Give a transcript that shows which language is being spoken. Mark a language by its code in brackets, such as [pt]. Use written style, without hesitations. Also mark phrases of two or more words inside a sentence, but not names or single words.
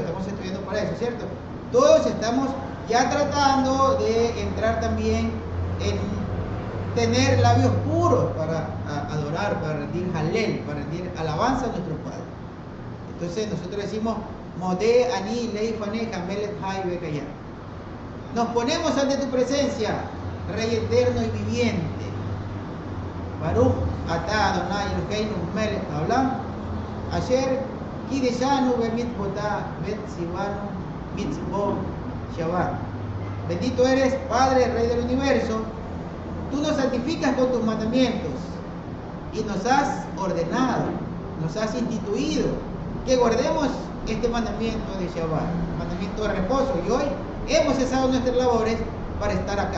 [es] Estamos estudiando para eso, ¿cierto? Todos estamos ya tratando de entrar también en tener labios puros para adorar, para rendir halel, para rendir alabanza a nuestro Padre. Entonces nosotros decimos [he] מודה אני לפניך מלך חי וקים. [es] Nos ponemos ante tu presencia, Rey eterno y viviente. [he] ברוך אתה אדני אלהינו מלך העולם אשר קדשנו במצותיו וצונו מצות שבת. [es] Bendito eres, Padre, Rey del universo. Tú nos santificas con tus mandamientos y nos has ordenado, nos has instituido que guardemos este mandamiento de Shabbat, mandamiento de reposo. Y hoy hemos cesado nuestras labores para estar acá.